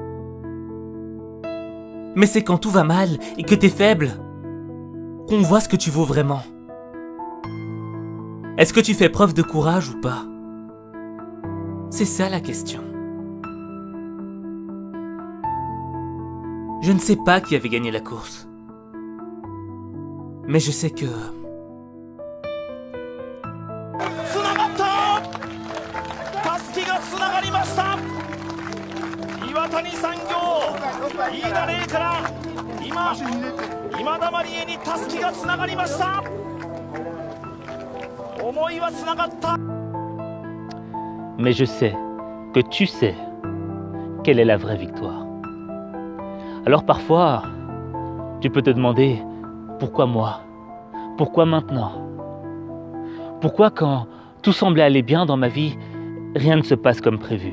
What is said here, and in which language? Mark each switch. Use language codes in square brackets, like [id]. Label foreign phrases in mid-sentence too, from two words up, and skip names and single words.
[fr] Mais c'est quand tout va mal et que t'es faible qu'on voit ce que tu vaux vraiment. Est-ce que tu fais preuve de courage ou pas? C'est ça la question. Je ne sais pas qui avait gagné la course. Mais je sais que... [ja] つながった。襷がつながりました。岩谷産業飯田怜から今田麻里絵に襷がつながりました。思いはつながった。 [fr] Mais je sais que tu sais quelle est la vraie victoire. Alors parfois, tu peux te demander pourquoi moi? Pourquoi maintenant? Pourquoi quand tout semblait aller bien dans ma vie, rien ne se passe comme prévu.